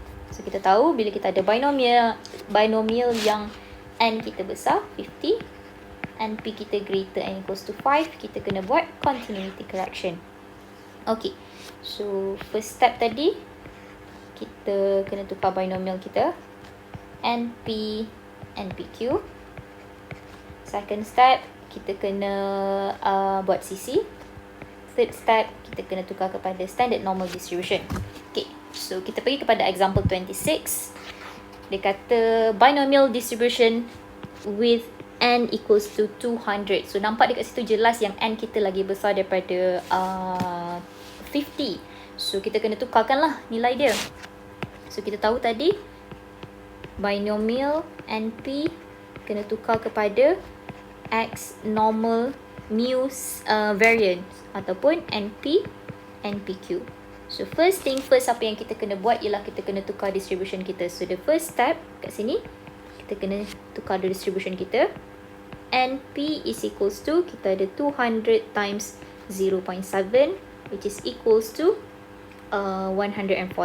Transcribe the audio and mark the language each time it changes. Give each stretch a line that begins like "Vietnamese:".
Malay: So, kita tahu bila kita ada binomial yang N kita besar, 50.
English: And P kita greater than equals to 5.
Malay: Kita kena buat continuity correction. Okay. So, first step tadi, kita kena tukar binomial kita. NP, NPQ. Second step, kita kena buat CC. Third step, kita kena tukar kepada standard normal distribution. Okay. So kita pergi kepada example 26. Dia kata binomial distribution with n equals to 200. So nampak dekat situ jelas yang n kita lagi besar daripada 50. So kita kena tukarkanlah nilai dia. So kita tahu tadi binomial NP kena tukar kepada X normal mu variance ataupun NPQ. So first thing first, apa yang kita kena buat ialah kita kena tukar distribution kita. So the first step kat sini, kita kena tukar the distribution kita.
English: NP is equals to,
Malay: kita ada
English: 200 times 0.7 which is equals to 140.